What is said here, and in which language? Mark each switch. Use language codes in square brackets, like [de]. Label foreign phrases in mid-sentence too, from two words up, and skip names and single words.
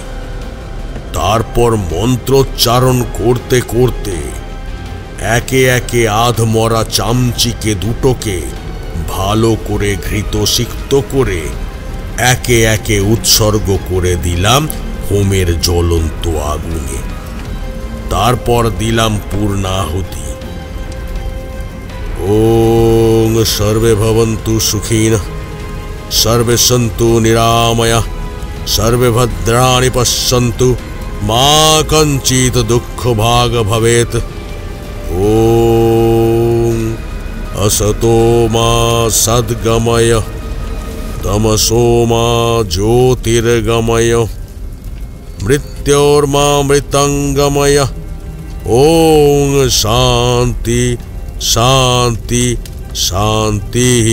[bn] তারপর মন্ত্রোচ্চারণ করতে করতে একে একে আধমরা চামচিকে দুটোকে ভালো করে ঘৃত সিক্ত করে একে একে উৎসর্গ করে দিলাম হোমের জ্বলন্ত আগুনে। তারপর দিলাম পূর্ণাহুতি। [sa] ওং সর্বে ভবন্তু সুখিনঃ, সর্বে সন্তু নিরাময়াঃ, সর্বে ভদ্রাণি পশ্যন্তু, মা কঞ্চিত দুঃখ ভাগ ভবেত। ওং असतो मा सद्गमय, तमसो मा ज्योतिर्गमय, मृत्योर्मा मृतंगमय। ओं शांति शांति शांति।